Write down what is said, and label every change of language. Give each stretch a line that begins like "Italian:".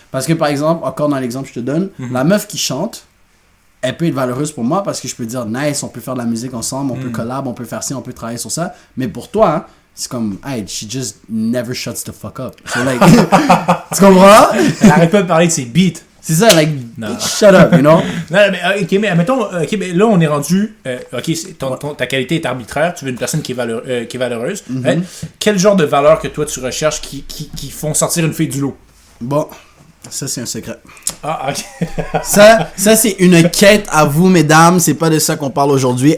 French: Parce que, par exemple, encore dans l'exemple que je te donne, la meuf qui chante, elle peut être valeureuse pour moi parce que je peux dire nice, on peut faire de la musique ensemble, on peut collab, on peut faire ci, on peut travailler sur ça. Mais pour toi, hein, c'est comme,
English: hey, she just never shuts the fuck up. So like,
French: tu comprends? Elle arrête pas de parler de ses beats. C'est ça,
English: like, shut up, you know?
French: Non, mais mais admettons, mais là on est rendu, ta qualité est arbitraire, tu veux une personne qui est valeureuse. Hein? Quel genre de valeur que toi tu recherches qui font sortir une fille du lot? Bon. Ça, c'est un secret. Ah, ok. ça, c'est une quête à vous, mesdames. C'est pas de ça qu'on parle aujourd'hui.